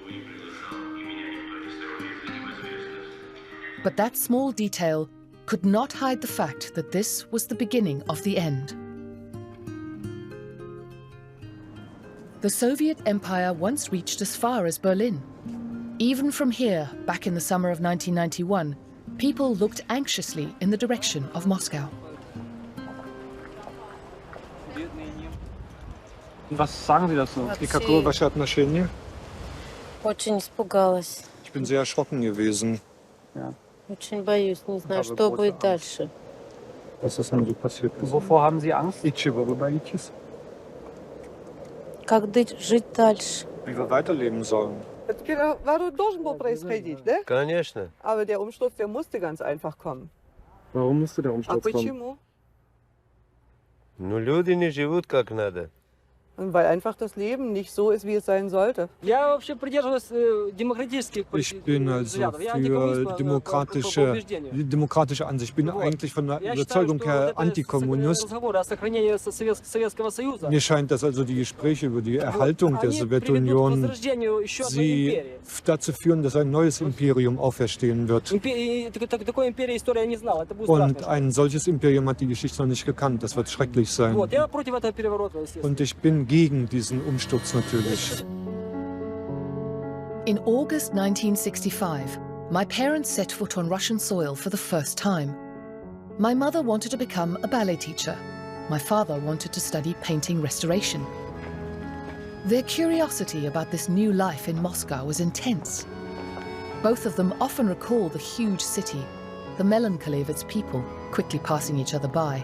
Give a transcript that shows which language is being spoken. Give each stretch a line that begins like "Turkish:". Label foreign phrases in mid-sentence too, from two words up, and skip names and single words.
English: But that small detail could not hide the fact that this was the beginning of the end. The Soviet Empire once reached as far as Berlin. Even from here, back in the summer of 1991, people looked anxiously in the direction of Moscow.
German: Was sagen Sie dazu?
Russian: И какое ваше отношение? Очень испугалась.
German: Ich bin sehr erschrocken gewesen. Ja.
Russian: Очень боюсь, не знаю, что будет дальше.
German: Was ist denn so passiert? Wovor haben Sie Angst?
Russian: И чего вы боитесь? Как жить дальше?
German: Wie wir weiterleben sollen.
Russian: Это переворот должен был происходить, да? Конечно.
German: Aber der Umsturz, der musste ganz einfach kommen. Warum musste der
Russian: А
German: Umsturz kommen?
Russian: почему? Ну, люди не живут как надо.
German: Und weil einfach das Leben nicht so ist, wie es sein sollte. Ich bin also für demokratische Ansicht. Ich bin eigentlich von der Überzeugung her Antikommunist. Mir scheint, dass also die Gespräche über die Erhaltung der Sowjetunion sie dazu führen, dass ein neues Imperium auferstehen wird. Und ein solches Imperium hat die Geschichte noch nicht gekannt. Das wird schrecklich sein. Und ich bin waren gegen diesen Umsturz natürlich.
English: In August 1965, my parents set foot on Russian soil for the first time. My mother wanted to become a ballet teacher. My father wanted to study painting restoration. Their curiosity about this new life in Moscow was intense. Both of them often recall the huge city, the melancholy of its people quickly passing each other by.